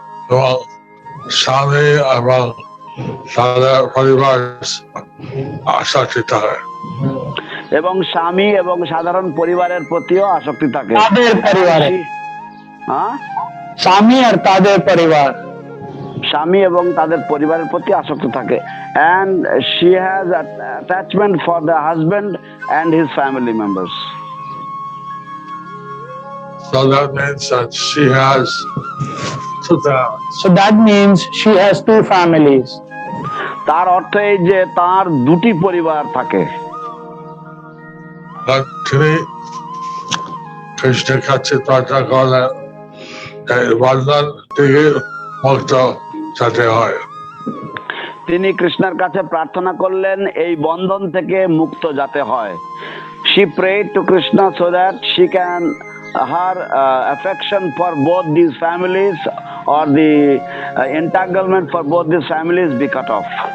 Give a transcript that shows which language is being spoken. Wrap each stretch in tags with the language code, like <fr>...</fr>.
<bn>এবং স্বামী এবং তাদের পরিবার আসক্তি থাকে। এবং স্বামী এবং সাধারণ পরিবারের প্রতিও আসক্তি থাকে। তাদের পরিবারে, হ্যাঁ, স্বামী আর তাদের পরিবার, স্বামী এবং তাদের পরিবারের প্রতি আসক্তি থাকে।</bn> <en>And she has attachment for the husband and his family members. So that means that she has two families. So that means she has two families.</en> <bn>তার অর্থ এই যে তার দুটি পরিবার থাকে। তিনি কৃষ্ণের কাছে প্রার্থনা করলেন এই বন্ধন থেকে মুক্ত যাতে হয়। তিনি কৃষ্ণের কাছে প্রার্থনা করলেন এই বন্ধন থেকে মুক্ত যাতে হয়।</bn> <en>She prayed to Krishna so that she can her affection for both these families or the entanglement for both these families be cut off.</en>